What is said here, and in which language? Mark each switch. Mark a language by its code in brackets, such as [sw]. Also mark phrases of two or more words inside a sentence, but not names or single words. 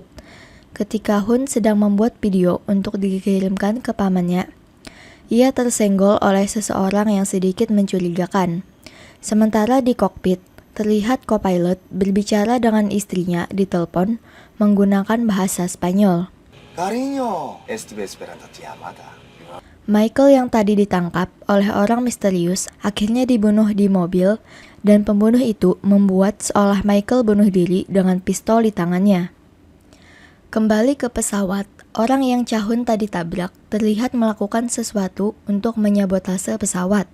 [id] Ketika Hun sedang membuat video untuk dikirimkan ke pamannya, ia tersenggol oleh seseorang yang sedikit mencurigakan. Sementara di kokpit, terlihat co-pilot berbicara dengan istrinya di telepon menggunakan bahasa Spanyol. [es] Cariño, estuve esperando tu llamada. [id] Michael yang tadi ditangkap oleh orang misterius akhirnya dibunuh di mobil dan pembunuh itu membuat seolah Michael bunuh diri dengan pistol di tangannya. Kembali ke pesawat, orang yang Cha-hun tadi tabrak terlihat melakukan sesuatu untuk menyabotase pesawat.